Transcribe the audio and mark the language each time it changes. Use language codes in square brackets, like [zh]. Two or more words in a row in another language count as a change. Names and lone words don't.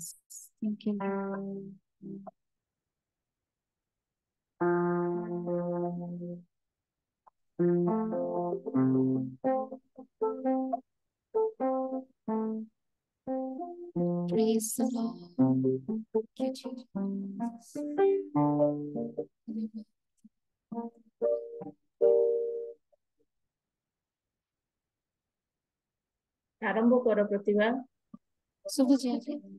[en] Thank you, Lord. Praise the Lord. Thank you, Jesus. [hi] आरंभ करो प्रतिभा, [or] ଶୁଭୁଛି ଆଜି?